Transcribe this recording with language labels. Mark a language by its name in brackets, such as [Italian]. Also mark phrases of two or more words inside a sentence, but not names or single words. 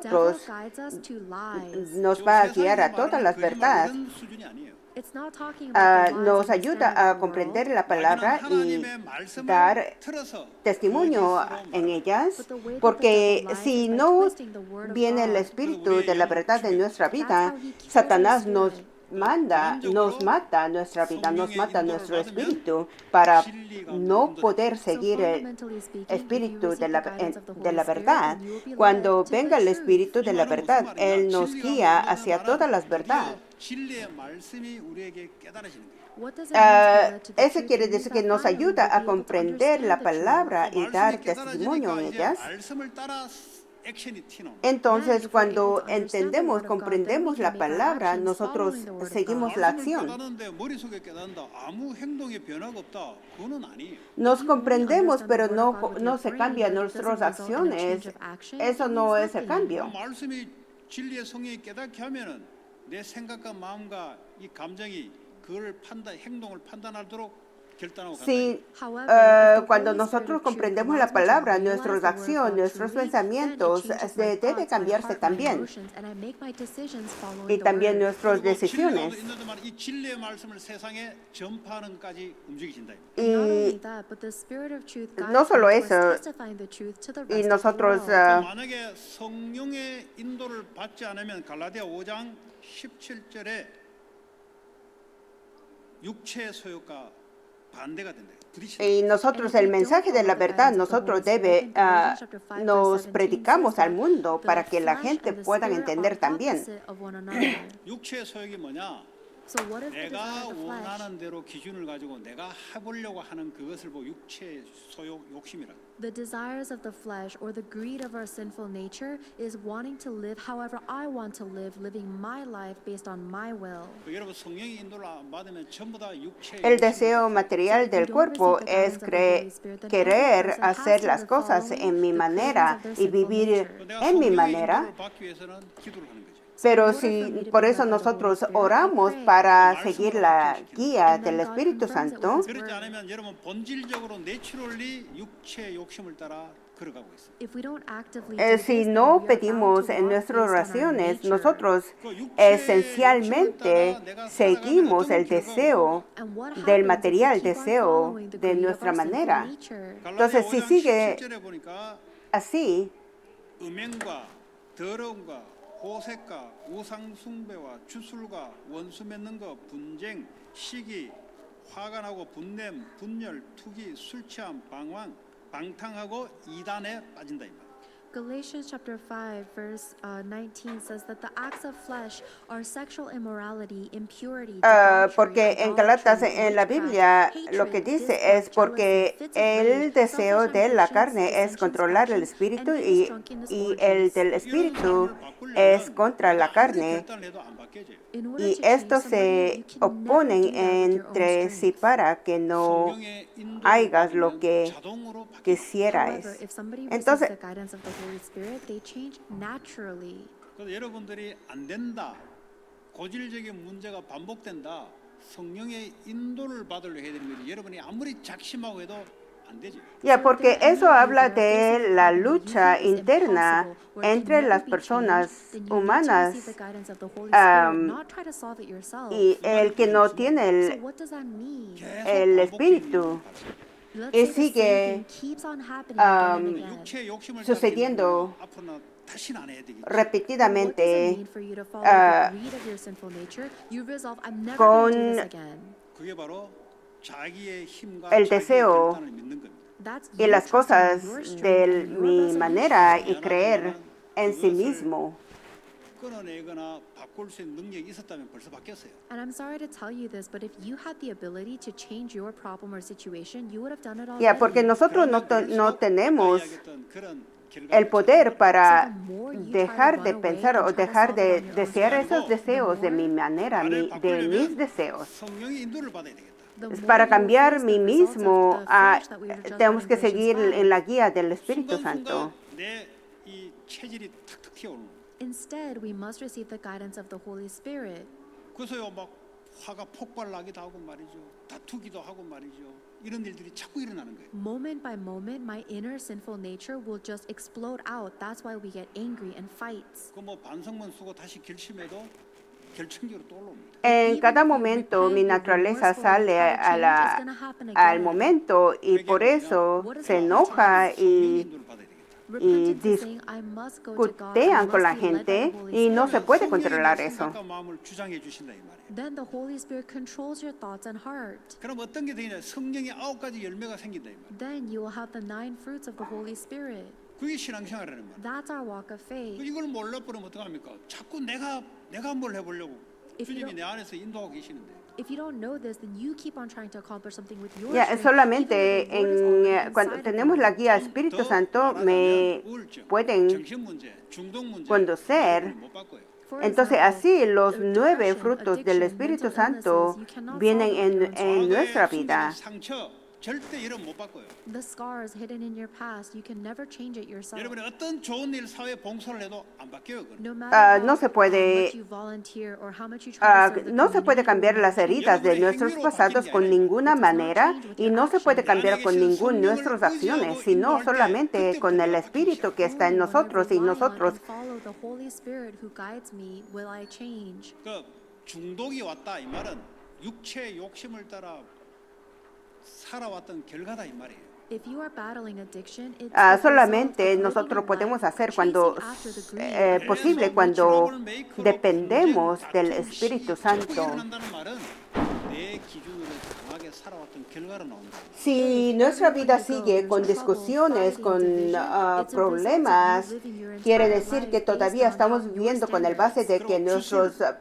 [Spanish] nosotros [English] guides us to lies. [Spanish] nos va a guiar a todas las verdades. [Korean] 이런 수준이 아니에요. [English] It's not talking about the lies [Spanish] Nos [English] of the [Spanish] ayuda [English] standard [Spanish] a [English] of the [Spanish] comprender [English] world, [Spanish] la palabra y [Korean] 하나님의 말씀을 [Spanish] dar [Korean] 틀어서 [Spanish] testimonio en ellas, [English] but the way that the [Spanish] porque [English] devil lies [Spanish] si [English] is by [Spanish] no [English] twisting the word of [Spanish] viene el [English] God. [Spanish] Espíritu de la verdad en nuestra vida, [English] That's how he kills our [Spanish] Satanás nos [English] spirit. [Spanish] nos mata nuestra vida, nos mata nuestro espíritu para no poder seguir el [English] Fundamentally speaking, if you [Spanish] espíritu [English] receive [Spanish] de [English] the [Spanish] la, [English] guidance of the [Spanish] de [English] Holy [Spanish] la [English] Spirit, [Spanish] verdad. [English] then you will be [Spanish] Cuando [English] led to [Spanish] venga el [English] the [Spanish] espíritu de la verdad, Él nos guía hacia toda la verdad. [Korean] 진리의 말씀이 우리에게 깨달아지는 거예요. [English] What does it mean to be led to the [Spanish] Eso [English] truth? [Spanish] quiere [English] It means [Spanish] decir que [English] that [Spanish] nos [English] finally [Spanish] ayuda [English] we'll [Spanish] a [English] be able to [Spanish] comprender la [English] understand the truth. [Spanish] palabra y [Korean] 말씀이 [Spanish] dar testimonio [Korean] 깨달아지니까 [Spanish] en [Korean] 이제 [Spanish] ellas. [Korean] 말씀을 따라 액션이 튀는 거예요. [Spanish] Entonces, cuando entendemos, comprendemos la palabra, nosotros seguimos la [Korean] 말씀을 [Spanish] acción. [Korean] 깨닫는데 머릿속에 깨닫는다. 아무 행동에 변화가 없다. 그거는 아니에요. [Spanish] Nos comprendemos, pero no se cambian nuestras acciones. Eso no es el cambio. [Korean] 말씀이 진리의 성령이 깨닫게 하면은 내 생각과 마음과 이 감정이 그걸 행동을 판단하도록 결단하고 간다. [Spanish] Si [English] However, [Spanish] cuando nosotros comprendemos la palabra, nuestras acciones, nuestros pensamientos debe cambiarse también. Y también nuestras decisiones. [Korean] 이 진리의 말씀을 세상에 전파하는까지 움직이신다. [Spanish] Y no solo eso, y nosotros [Korean] 만약에 성령의 인도를 받지 않으면 갈라디아 5장 17절에 육체의 소욕과 반대가 된다. [Spanish] y nosotros el mensaje de la verdad, nosotros nos predicamos al mundo para que la gente pueda entender también. [Korean] 육체의 소욕이 뭐냐? 내가 원하는 대로 기준을 가지고 내가 해보려고 하는 그것을 보고 육체의 소욕, 욕심이라. [English] The desires of the flesh or the greed of our sinful nature is wanting to live however I want to live, living my life based on my will. [Korean] 여러분 성령의 인도를 안 받으면 전부 다 육체의 [Spanish] El deseo material del cuerpo es querer hacer las cosas en mi manera y vivir en mi manera. [Korean] 받기 위해서는 기도를 하는 거죠. [Spanish] Pero si por eso nosotros oramos para seguir la guía del Espíritu Santo, [Korean] 그렇지 않으면 여러분 본질적으로 내추럴리 육체의 욕심을 따라 걸어가고 있어요. [English] If we don't actively do this, [Spanish] si [English] then [Spanish] no [English] we are bound [Spanish] pedimos [English] to [Spanish] en [English] walk [Spanish] nuestras [English] based on our [Spanish] oraciones, [English] nature. [Spanish] nosotros esencialmente seguimos el deseo [English] And what [Spanish] del [English] happens [Spanish] material, [English] if we keep on [Spanish] deseo [English] following the [Spanish] de [English] greed of [Spanish] nuestra [English] our sinful [Spanish] manera. [English] nature? [Spanish] Entonces, si [Korean] 갈라디아 [Spanish] sigue [Korean] 5장 17절에 보니까 [Spanish] así, [Korean] 음행과 더러움과 호색과 우상 숭배와 주술과 원수 맺는 것, 분쟁, 시기, 화가 나고 분냄, 분열, 투기, 술 취함, 방탕하고 이단에 빠진다 이 말. [English] Galatians chapter 5 verse 19 says that the acts of flesh are sexual immorality, impurity, [Spanish] porque en Galatas, en la Biblia, lo que dice es porque el deseo de la carne es controlar el espíritu y el del espíritu es contra la carne. Y estos se oponen entre sí para que no hagas lo que quisieras. Entonces, [Korean] 그래서 여러분들이 안 된다, 고질적인 문제가 반복된다, 성령의 인도를 받으려 해야 되는 거지. 여러분이 아무리 작심하고 해도 안 되지. [Spanish] Ya, porque eso habla de la lucha interna entre las personas humanas y el que no tiene el espíritu y sigue sucediendo repetidamente con [Korean] 그게 바로 자기의 힘과 [Spanish] el [Korean] 자기의 [Spanish] deseo [Korean] 결단을 믿는 겁니다. [Spanish] y las cosas de mi manera y creer en sí mismo. [Korean] 끊어내거나 바꿀 수 있는 능력이 있었다면 벌써 바뀌었어요. [English] And I'm sorry to tell you this, but if you had the ability to change your problem or situation, you would have done it already. [Spanish] Ya, porque nosotros no tenemos [Korean] 그런 [Spanish] el poder para dejar de pensar o dejar de desear esos deseos de mi manera, de mis deseos. [Korean] 성령의 인도를 받아야 되겠다. [Spanish] Para cambiar mí mismo, tenemos que seguir en la guía del Espíritu Santo. [Korean] 내이 체질이 탁탁 튀어오르는 거예요. [English] Instead, we must receive the guidance of the Holy Spirit. [Korean] 그래서요 막 화가 폭발나기도 하고 말이죠. 다투기도 하고 말이죠. 이런 일들이 자꾸 일어나는 거예요. [English] Moment by moment, my inner sinful nature will just explode out. That's why we get angry and fights. [Korean] 그 뭐 반성문 쓰고 다시 결심해도 결정적으로 또 올라옵니다. [Spanish] En cada momento mi naturaleza sale al momento y por eso se enoja y [English] Repentance is saying, I must go to God, I [Spanish] discutean con la [English] must be led by the [Spanish] gente [English] Holy [Spanish] y no se [English] Spirit. [Spanish] puede [Korean] 성령이 내 [Spanish] controlar eso. [Korean] 생각과 마음을 주장해 주신다 이 말이에요. [English] Then the Holy Spirit controls your thoughts and heart. [Korean] 그럼 어떤 게 되냐? 성령의 9가지 열매가 생긴다 이 말이에요. [English] Then you will have the 9 fruits of the Holy Spirit. [Korean] 그게 신앙생활이라는 말이에요. [English] That's our walk of faith. [Korean] 이걸 몰라버리면 어떡합니까? 자꾸 내가 뭘 해보려고 [English] If you [Korean] 주님이 [English] don't- [Korean] 내 안에서 인도하고 계시는데 [English] If you don't know this, then you keep on trying to accomplish something with your [Spanish] Ya, [English] strength, [Spanish] solamente [English] even though the Lord is already [Spanish] cuando [English] inside of [Spanish] tenemos [English] you. [Spanish] la guía Espíritu Santo me pueden [Korean] 정신 문제, 중독 문제 [Spanish] conducir. [Korean] 못 바꿔요. [English] For [Spanish] Entonces [English] example, [Spanish] así los 9 [English] depression, [Spanish] frutos del [English] addiction, [Spanish] Espíritu [English] mental [Spanish] Santo [English] illnesses, you cannot [Spanish] vienen [English] solve it with your own [Spanish] en nuestra [Korean] 과거에 [Spanish] vida. [Korean] 숨겨진 상처 절대 이름 못 바꿔요. [English] The scars hidden in your past, you can never change it yourself. [Korean] 여러분이 어떤 좋은 일 사회 봉사를 해도 안 바뀌어요. 그건. [English] No matter [Spanish] no se puede, [English] much you volunteer or how much you try to serve the [Spanish] no se puede [English] community, [Spanish] cambiar [English] or [Spanish] las [English] how much you [Spanish] heridas de [Korean] 여러분의 [Spanish] nuestros [Korean] 행위로 [Spanish] pasados [Korean] 바뀌는 게 [Spanish] con [Korean] 아니라 [Spanish] ninguna [English] it does not [Spanish] manera [English] change with [Spanish] y [English] your [Spanish] no se puede [English] action. [Spanish] cambiar con [Korean] 내 안에 계신 [Spanish] ningún [Korean] 성령을 [Spanish] nuestras acciones, [Korean] 의지하고 [Spanish] sino [Korean] 인도할 때 [Spanish] solamente con el [Korean] 그때부터 [Spanish] Espíritu que está [English] Only [Spanish] en [English] when I [Spanish] nosotros y [English] rely on [Spanish] nosotros. [English] and follow the Holy Spirit who guides me will I change. [Korean] 그 중독이 왔다 이 말은 육체의 욕심을 따라 살아왔던 결과다 이 말이에요. [English] If you are battling addiction, it's the result [Spanish] Solamente [English] of living [Spanish] nosotros [English] a [Spanish] podemos [English] life [Spanish] hacer cuando [English] chasing after the greed of [Spanish] posible [Korean] 그래서 [Spanish] cuando [Korean] 트러블 메이커로 [Spanish] dependemos [Korean] 분쟁, [Spanish] del [Korean] 다툼, [Spanish] Espíritu [Korean] 시기 자꾸 [Spanish] Santo. [Korean] 일어난다는 말은 내 기준으로 강하게 살아왔던 결과로 나온다. [Spanish] Si nuestra vida sigue con discusiones, con problemas, quiere decir que todavía estamos viviendo con el base de que nuestros